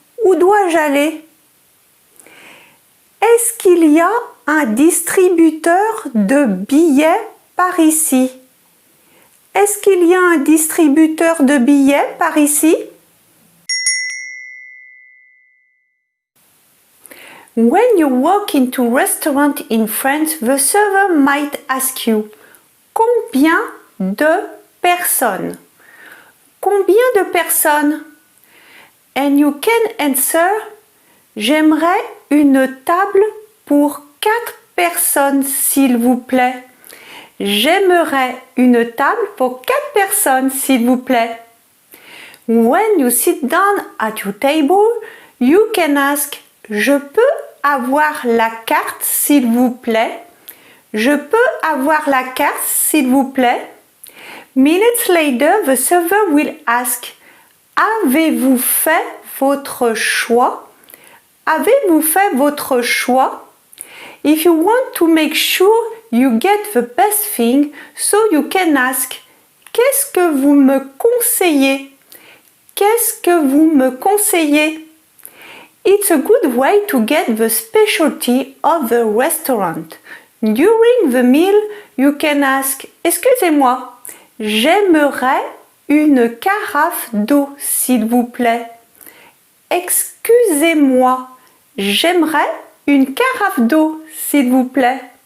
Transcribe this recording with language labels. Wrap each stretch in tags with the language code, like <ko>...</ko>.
<fr>Où dois-je aller? Est-ce qu'il y a un distributeur de billets par ici? Est-ce qu'il y a un distributeur de billets par ici?</fr> <en>When you walk into a restaurant in France, the server might ask you,</en> <fr>combien de personnes? Combien de personnes?</fr> <en>And you can answer,</en> <fr>j'aimerais une table pour 4 personnes, s'il vous plaît. J'aimerais une table pour 4 personnes, s'il vous plaît.</fr> <en>When you sit down at your table, you can ask,</en> <fr>je peux avoir la carte, s'il vous plaît? Je peux avoir la carte, s'il vous plaît?</fr> <en>Minutes later, the server will ask,</en> <fr>avez-vous fait votre choix? Avez-vous fait votre choix?</fr> <en>If you want to make sure you get the best thing, so you can ask,</en> <fr>qu'est-ce que vous me conseillez? Qu'est-ce que vous me conseillez?</fr> <en>It's a good way to get the specialty of the restaurant. During the meal, you can ask,</en> <fr>excusez-moi, j'aimerais une carafe d'eau, s'il vous plaît. Excusez-moi, j'aimerais une carafe d'eau, s'il vous plaît.</fr>